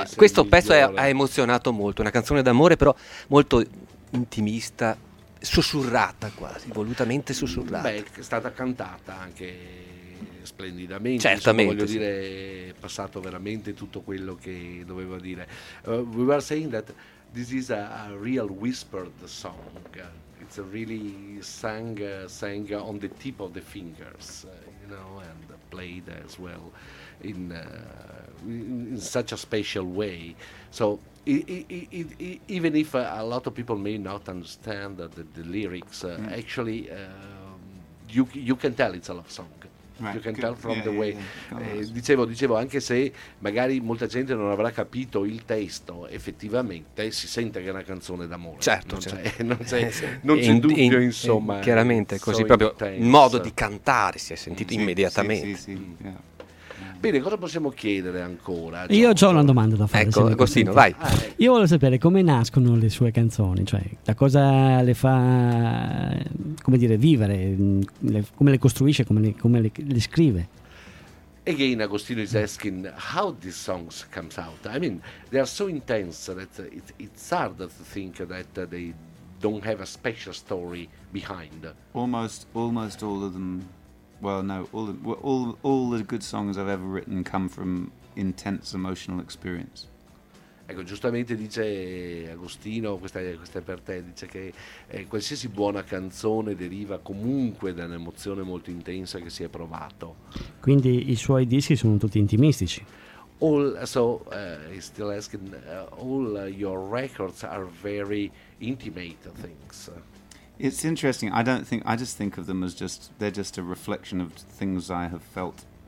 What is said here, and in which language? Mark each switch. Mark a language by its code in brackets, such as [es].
[it] Però questo pezzo ha emozionato molto, una canzone d'amore però molto intimista, sussurrata quasi, volutamente sussurrata. Beh, è stata cantata anche splendidamente, certamente. Voglio dire, è passato veramente tutto quello che doveva dire. [en] We were saying that this is a real whispered song. It's a really sang on the tip of the fingers, you know, and played as well in such a special way. So it, even if a lot of people may not understand the lyrics, actually you can tell it's a love song. You can tell from the way. [it] Dicevo, anche se magari molta gente non avrà capito il testo, effettivamente si sente che è una canzone d'amore. Certo, non c'è dubbio, insomma. Chiaramente, così, so proprio il modo di cantare si è sentito immediatamente. Bene, cosa possiamo chiedere ancora? Io ho una domanda da fare. Ecco, Agostino, vai. Io voglio sapere come nascono le sue canzoni, cioè da cosa le fa, come dire, vivere, come le costruisce, come le scrive. [en] Again, Agostino is asking how these songs comes out. I mean, they are so intense that it's hard to think that they don't have a special story behind. Almost all of them. Well, no, all the good songs I've ever written come from intense emotional experience. [it] Ecco, giustamente dice Agostino, questa è per te, dice che qualsiasi buona canzone deriva comunque da un'emozione molto intensa che si è provato. Quindi i suoi dischi sono tutti intimistici. [en] He's still asking, all your records are very intimate things. It's interesting. I don't think, I just think of them as just, they're just a reflection of things I have felt.